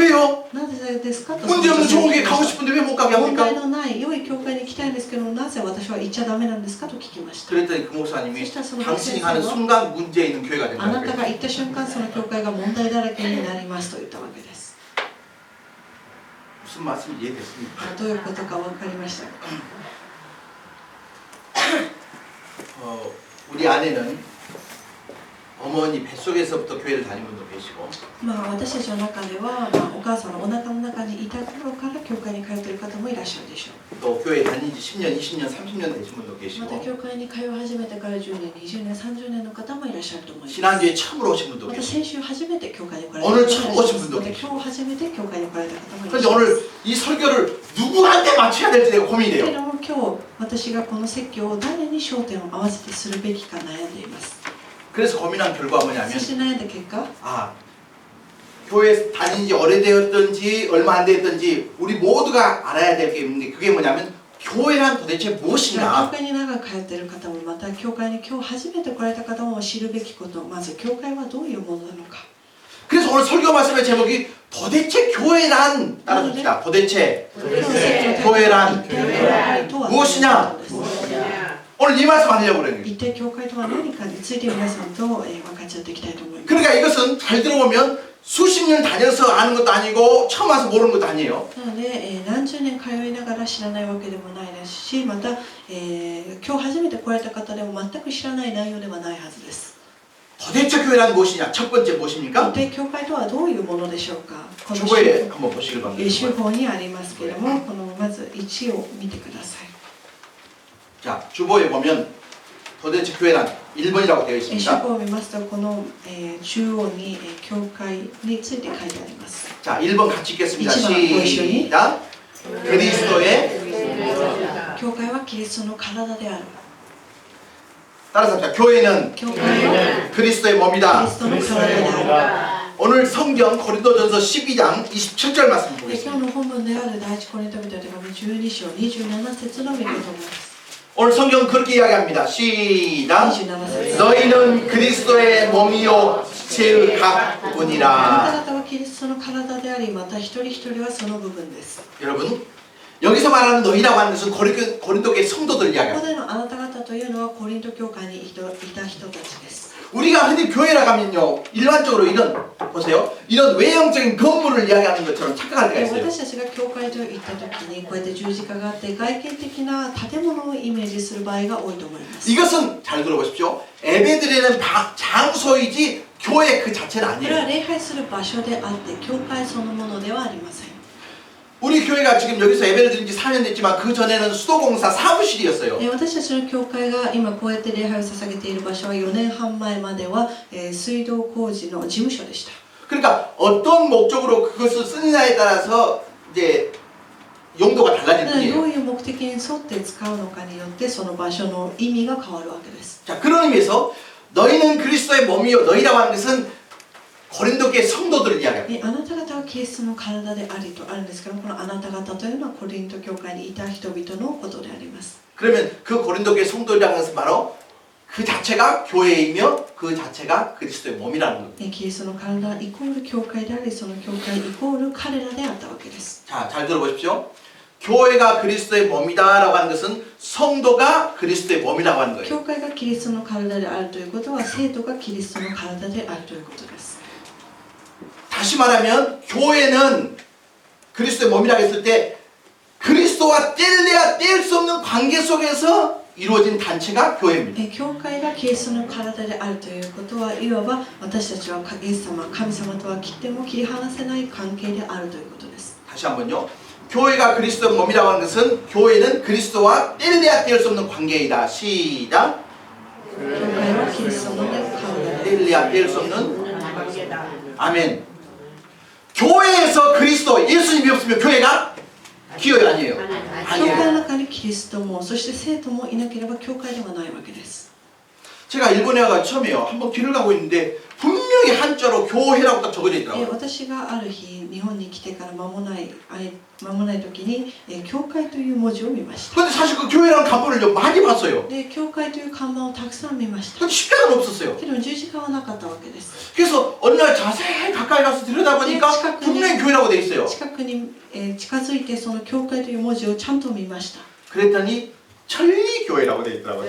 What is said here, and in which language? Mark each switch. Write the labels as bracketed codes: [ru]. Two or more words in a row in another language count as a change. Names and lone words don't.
[ko] 왜요? [ja] なぜですかと [ko] 문제 없는 좋은 교회 가고 싶은데 왜 못 가게 [ja] 問題 [ko] 합니까? [ja] のない良い教会に行きたいんですけどなぜ私は行っちゃダメなんですかと聞きました。 [ko] 그랬더니 그 목사님이 진짜 저는 당신이 그랬어요. 가는 순간 문제 있는 교회가 [ja] あ [ko] 된다는 [ja] なた [ko] 거예요. [ja] が行った瞬間その教会が問題だらけになりますと言ったわけです。 [ko] 무슨 말씀이 이해됐습니까? [ja] どういうことか分かりましたか。 [ko] 우리 아내는 어머니 뱃속에서부터 교회를 다니는 분도 계시고 [ja] まあ私たちの中では、まあ、お母さんのお腹の中にいた頃から教会に通っている方もいらっしゃるでしょう。 [ko] 또 교회 다닌 지 10년, 20년, 30년 되신 분도 [ja] ま [ko] 계시고 [ja] た教会に通い始めてから10年、20年、30年の方もいらっしゃると思います。 [ko] 지난주에 처음으로 오신 분도 [ja] また [ko] 계시고 [ja] 先週初めて教会に来られた [ko] 오늘 [ja] 方 [ko] 처음 [ja] もいらっしゃい [ko] 오신 [ja] ます。 [ko] 분도 [ja] また [ko] 계시고 [ja] 今日初めて教会に来られた方もいらっ [ko] 근데 [ja] しゃいます。 [ko] 오늘 이 설교를 누구한테 맞춰야 될지 내가 [ja] け [ko] 고민이 [ja] れ [ko] 돼요. [ja] ども今日私がこの説教を誰に焦点を合わせてするべきか悩んでいます。 [ko] 그래서 고민한 결과가 뭐냐면 [ja] そして悩んだ結果、 [ko] 아 교회 다닌 지 오래되었든지 얼마 안 됐든지 우리 모두가 알아야 될 게 있는데 그게 뭐냐면 교회란 도대체 [ja] 教 [ko] 무엇인가? [ja] 会に長く通っている方もまた教会に今日初めて来られた方も知るべきこと、まず教会はどういうものなのか。 [ko] 그래서 오늘 설교 말씀의 제목이 도대체 교회란 따라합시다. 도대체 교회란 무엇이냐? 오늘 이 말씀 하려고 그래요. [ja] 一体教会とは何かについて皆さんと分かち合っていきたいと思います。 [ko] 그러니까 이것은 잘 들어보면 수십 년 다녀서 아는 것도 아니고 처음 와서 모르는 것도 아니에요. [ja] なので、何十年通いながら知らないわけでもないですし、また、今日初めて来られた方でも全く知らない内容ではないはずです。 [ko] 도대체 교회란 무엇이냐? 첫 번째 [ja] 一 [ko] 무엇입니까? [ja] 体教会とはどういうものでしょうか。この [ko] 주보에 한번 보시길 [ja] 手 [ko] 바랍니다. [ja] 法にありますけれども、このまず1を見てください。 [ko] 자, 주보에 보면 도대체 교회란 1번이라고 되어 [ja] 手 [ko] 있습니다. [ja] 法を見ますと、この、中央に、教会について書いてあります。 [ko] 자, 1번 같이 읽겠습니다. 1번 보시오니? 시작. 그리스도의 [ja] 教会はキリストの体である。 [ko] 따라서 합시다. 교회는 [ja] 教会は [ko] 그리스도의 [ja] キリ [ko] 몸이다. [ja] ストの体である。 [ko] 오늘 성경 고린도전서 12장 27절 말씀 [ja] 今 [ko] 보겠습니다. [ja] 日の本文である第一コリント人への手紙12章27節の御言葉です。 [ko] 오늘 성경 그렇게 이야기합니다. 시작. [ja] 27節。 [ko] 너희는 그리스도의 몸이요 지체의 [ja] あな [ko] 각뿐이라. [ja] た方はキリストの体であり、また一人一人はその部分です。 [ko] 여러분, 여기서 말하는 너희라고 하는 것은 고린도교의 성도들 [ja] ここ [ko] 이야기합니다. [ja] でのあなた方というのはコリント教会にいた人たちです。 [ko] 우리가 흔히 교회라 가면요, 일반적으로 이런 보세요, 이런 외형적인 건물을 이야기하는 것처럼 착각할 때가 있어요. [ja] 私たちが教会と行った時にこうやって十字架があって外見的な建物をイメージする場合が多いと思います。 [ko] 이것은 잘 들어보십시오. 예배드리는 장소이지 교회 그 자체는 [ja] これは [ko] 아니에요. [ja] 礼拝する場所であって教会そのものではありません。 [ko] 우리 교회가 지금 여기서 예배를 드린 지 4년 됐지만 그 전에는 수도공사 사무실이었어요. [ja] 私たちの教会が今こうやって礼拝を捧げている場所は4年半前までは水道工事の事務所でした。 [ko] 그러니까 어떤 목적으로 그것을 쓰느냐에 따라서 이제 용도가 달라질 [ja] どう [ko] 뿐이에요. [ja] いう目的に沿って使うのかによってその場所の意味が変わるわけです。 [ko] 자, 그런 의미에서 너희는 그리스도의 몸이요, 너희라고 하는 것은 고린도교의 성도들을 이야기합니다. [ja] あなた方はキリストの体でありとあるんですけど、このあなた方というのはコリント教会にいた人々のことであります。 [ko] 그러면 그 고린도교의 성도라는 것은 바로 그 자체가 교회이며 그 자체가 그리스도의 몸이라는 겁니다. [ja] キリストの体イコール教会であり、その教会イコール彼らであったわけです。 [ko] 자, 잘 들어보십시오. 교회가 그리스도의 몸이다라고 하는 것은 성도가 그리스도의 몸이라고 하는 거예요. [ja] 教会がキリストの体であるということは、生徒がキリストの体であるということです。 [ko] 다시 말하면 교회는 그리스도의 몸이라고 했을 때 그리스도와 뗄래야 뗄 수 없는 관계 속에서 이루어진 단체가 교회입니다. [ja] 教会がキリストの体であるということは、いわば私たちはイエス様、神様とは切っても切り離せない関係であるということです。 [ko] 다시 한번요. 교회가 그리스도의 몸이라고 하는 것은 교회는 그리스도와 뗄래야 뗄 수 없는 관계이다. 시작. [ja] 教会はキリストの体で [ko] 뗄래야 뗄 수 없는 아멘. 교회에서 그리스도 예수님이 없으면 교회가 기여가 아니에요. [ja] 教会の [ko] 아니에요. [ja] 中にキリストも、そして生徒もいなければ教会ではないわけです。 [ko] 제가 일본에 와서 처음에요. 한번 길을 가고 있는데 분명히 한자로 교회라고 딱 적어져 있더라고요. [ja] 私がある日、日本に来てから間もない時に、教会という文字を見ました。 [ko] 근데 사실 그 교회라는 간판을 많이 봤어요. [ja] で、教会という看板をたくさん見ました。 [ko] 근데 십자가는 없었어요. [ja] けど十字架はなかったわけです。 [ko] 그래서 어느 날 자세히 가까이 가서 들여다보니까 분명히 교회라고 돼 있어요. [ja] 近くに、近づいてその教会という文字をちゃんと見ました。 [ko] 그랬더니 천리교회라고 돼 있더라고요.